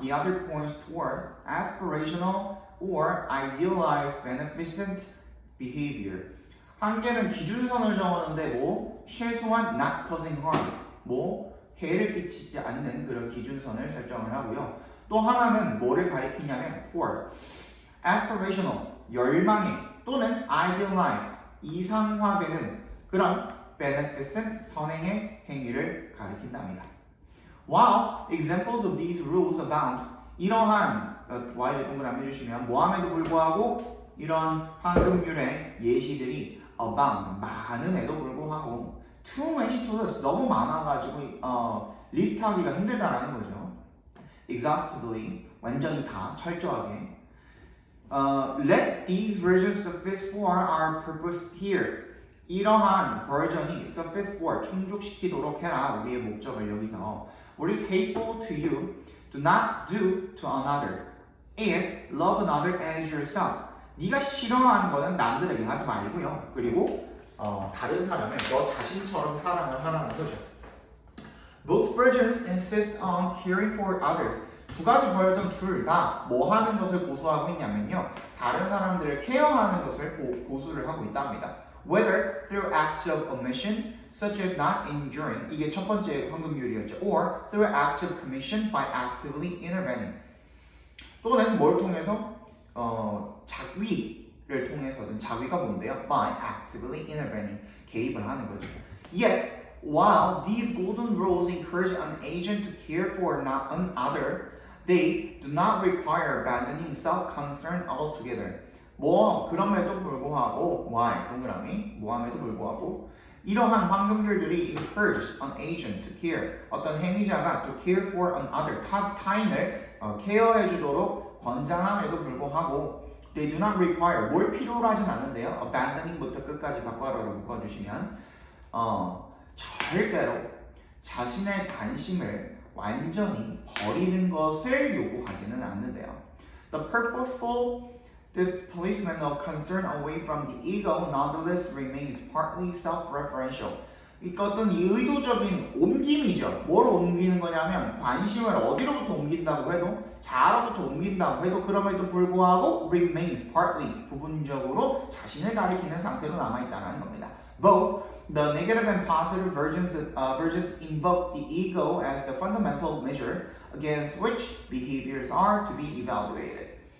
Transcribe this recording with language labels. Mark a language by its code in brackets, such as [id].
[en] The other points toward aspirational or idealized beneficent behavior. [ko] 한 개는 기준선을 정하는데 최소한 [en] not causing harm, [ko] 해를 끼치지 않는 그런 기준선을 설정을 하고요. 또 하나는 뭐를 가리키냐면 toward, aspirational, 열망의 또는 idealized, 이상화되는 그런 beneficent, 선행의 행위를 가리킨답니다. [en] While examples of these rules abound, [ko] 이러한 Y를 동그라미 해주시면 뭐함에도 불구하고 이런 황금률의 예시들이 abound, 많음에도 불구하고 [en] too many to list, [ko] 너무 많아가지고 리스트하기가 힘들다라는 거죠. Exhaustively, 완전히 다 철저하게. [en] Let these versions suffice for our purpose here. [ko] 이러한 버전이 suffice for, 충족시키도록 해라. 우리의 목적을 여기서. [en] What is hateful to you, do not do to another. And love another as yourself. [ko] 네가 싫어하는 거는 남들에게 하지 말고요. 그리고 다른 사람을 너 자신처럼 사랑을 하라는 거죠. [en] Both versions insist on caring for others. [ko] 두 가지 버전 둘 다 뭐 하는 것을 고수하고 있냐면요. 다른 사람들을 케어하는 것을 고수를 하고 있답니다. [en] Whether through acts of omission, such as not enduring, [ko] 이게 첫 번째 황금률이었죠. [en] Or through acts of commission by actively intervening. [ko] 또는 뭘 통해서? 자위를 통해서든 자위가 뭔데요? [en] By actively intervening, [ko] 개입을 하는 거죠. [en] Yet, while these golden rules encourage an agent to care for another, they do not require abandoning self-concern altogether. [ko] 그럼에도 불구하고, 동그라미, 뭐함에도 불구하고, 이러한 황금률들이 [en] encourage an agent to care, [ko] 어떤 행위자가 [en] to care for another, [ko] 타인을 케어해주도록 권장함에도 불구하고, [en] they do not require, [ko] 뭘 필요로 하진 않는데요. abandoning부터 끝까지 괄호로 묶어주시면, 절대로 자신의 관심을 완전히 버리는 것을 요구하지는 않는데요. [en] The purposeful displacement of concern away from the ego nonetheless remains partly self-referential. [ko] 그러니까 어떤 의도적인 옮김이죠. 뭘 옮기는 거냐면 관심을 어디로부터 옮긴다고 해도 자아로부터 옮긴다고 해도 그럼에도 불구하고 [en] remains partly [ko] 부분적으로 자신을 가리키는 상태로 남아있다는 겁니다. [en] Both the negative and positive versions invoke the ego as the fundamental measure against which behaviors are to be evaluated.